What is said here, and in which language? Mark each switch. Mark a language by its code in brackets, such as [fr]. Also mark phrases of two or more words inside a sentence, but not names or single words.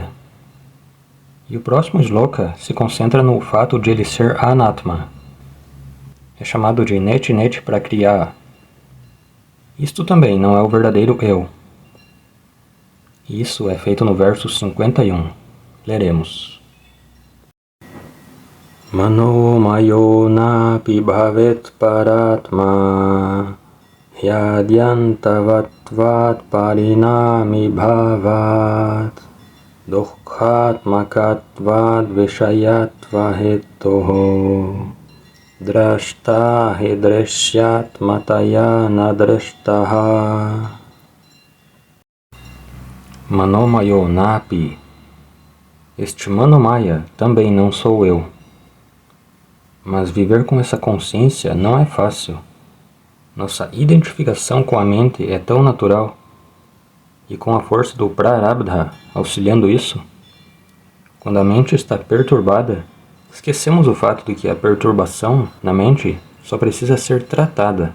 [pt] E o próximo sloka se concentra no fato de ele ser Anatma. É chamado de [sa] नेति नेति प्रक्रिया. [pt] Isto também não é o verdadeiro eu. Isso é feito no verso 51. Leremos. [sa] मनोमयो नापि भवेत् परात्मा ह्याद्यन्तवत्त्वात् परिणामि भावात् दुःखात्मकत्वाद् विषयत्व हेतोः द्रष्टा हिदृश्यात् मतया नद्रष्टः. मनोमयो नापि. [pt] Este Manomaya também não sou eu. Mas viver com essa consciência não é fácil. Nossa identificação com a mente é tão natural. E com a força do Prarabdha auxiliando isso, quando a mente está perturbada, esquecemos o fato de que a perturbação na mente só precisa ser tratada.